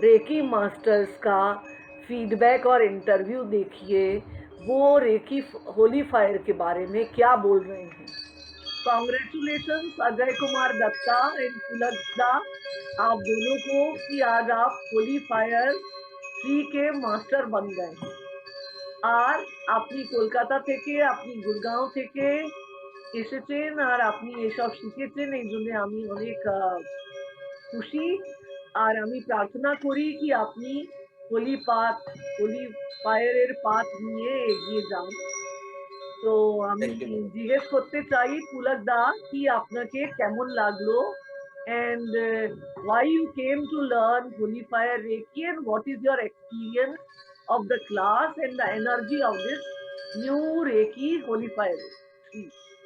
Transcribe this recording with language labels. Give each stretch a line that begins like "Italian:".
Hindi: Recce masters का feedback और interview देखिए, वो रेकी होली फायर के बारे में क्या बोल रहे हैं। कॉन्ग्रेचुलेशंस अजय कुमार दत्ता एंड पुलक दा, आप दोनों को कि आज आप होली फायर 3 के मास्टर बन गए हैं।
Bangla: আর আপনি কলকাতা থেকে, আপনি গুড়গাঁও থেকে এসেছেন আর আপনি এসব শিখেছেন, এই জন্য আমি অনেক খুশি। আর আমি প্রার্থনা করি কি আপনি হোলি ফায়ারের পাথ নিয়ে এগিয়ে যান। তো আমি
English: Thank you, madam.
Bangla: জিজ্ঞেস করতে চাই পুলক দা কি আপনাকে কেমন লাগলো,
English: and why you came to learn holy fire reiki and what is your experience of the class and the energy of this new reiki holy fire, please.